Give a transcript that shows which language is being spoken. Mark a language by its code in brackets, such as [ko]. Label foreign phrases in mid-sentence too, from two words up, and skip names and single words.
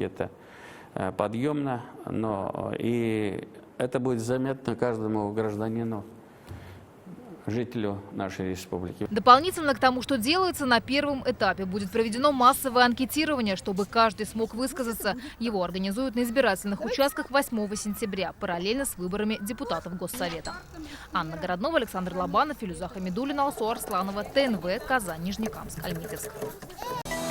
[ru] Это подъемно, но и это будет заметно каждому гражданину, жителю нашей республики. Дополнительно к тому, что делается на первом этапе, будет проведено массовое анкетирование, чтобы каждый смог высказаться. Его организуют на избирательных участках 8 сентября, параллельно с выборами депутатов Госсовета. Анна Городнова, Александр Лобанов, Филюза Хамидуллина, Алсу Арсланова, ТНВ, Казань, Нижнекамск, Альметьевск.